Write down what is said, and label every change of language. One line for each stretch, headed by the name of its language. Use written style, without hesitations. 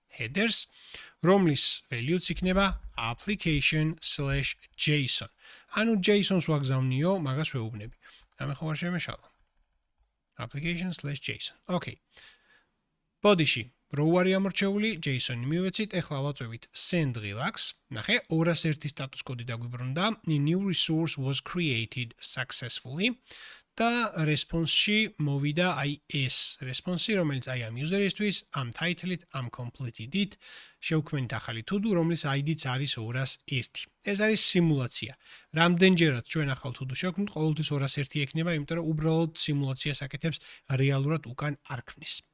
Georgian: headers, რომლის value-ც იქნება application/json. ანუ JSON-ს ვაგზავნიო, მაგას ვეუბნები. რამე ხო არ შემეშალა. application/json. Okay. Body-ში რო არის ამორჩეული, JSON-ი მივეცით, ეხლა ვაწვევით send relax. ნახე, 201 status code დაგვიბრუნდა.
English: A new resource was created successfully.
Georgian: და response-ში მოვიდა აი ეს response-ი, რომელიც აი ამ user-ისთვის, ამ title-ით, ამ complete-ით შევქმნით ახალი to-do, რომლის ID-ც არის 201. ეს არის სიმულაცია. რამდენჯერაც ჩვენ ახალ to-do შევქმნით, ყოველთვის 201 ექნება, იმიტომ რომ უბრალოდ სიმულაციას აკეთებს, რეალურად უკან არ ქმნის.